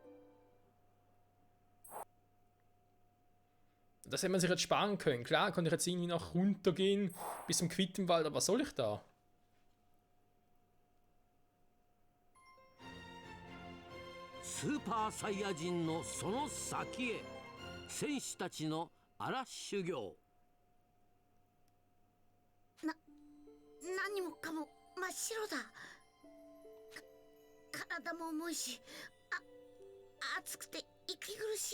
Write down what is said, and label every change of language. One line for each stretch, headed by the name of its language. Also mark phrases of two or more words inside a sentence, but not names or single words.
German: Das hätte man sich jetzt sparen können. Klar, konnte ich jetzt irgendwie noch runtergehen bis zum Quittenwald, aber was soll ich da?
Japanese: Super Saiyajin のその先へ戦士たちの荒修行何もかも真っ白だ。体も重いし、暑くて息苦しい。